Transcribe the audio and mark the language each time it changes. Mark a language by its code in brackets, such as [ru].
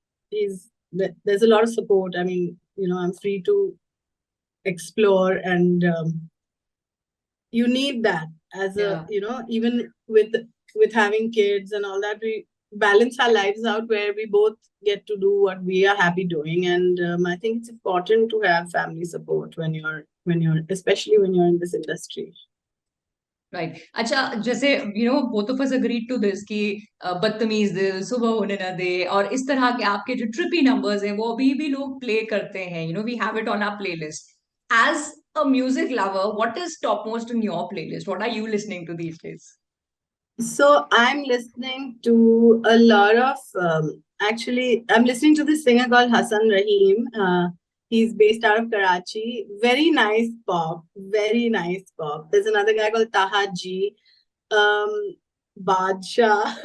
[en] There's a lot of support. I mean, I'm free to explore, and you need that as a Yeah. even with having kids and all that, we balance our lives out where we both get to do what we are happy doing, and I think it's important to have family support when you're especially when you're in this industry. Right [hi] अच्छा जैसे [en] both of us agreed to this [hi] कि बदतमीज दिल सुबह होने ना दे और इस तरह के आपके जो ट्रिपी नंबर्स हैं वो अभी भी लोग प्ले करते हैं [en] We have it on our playlist as a music lover what is top most in your playlist what are you listening to these days So I'm listening to a lot of actually I'm listening to this singer called Hassan Rahim. He's based out of Karachi. Very nice pop. Very nice pop. There's another guy called Tahaji. Um, Badshah.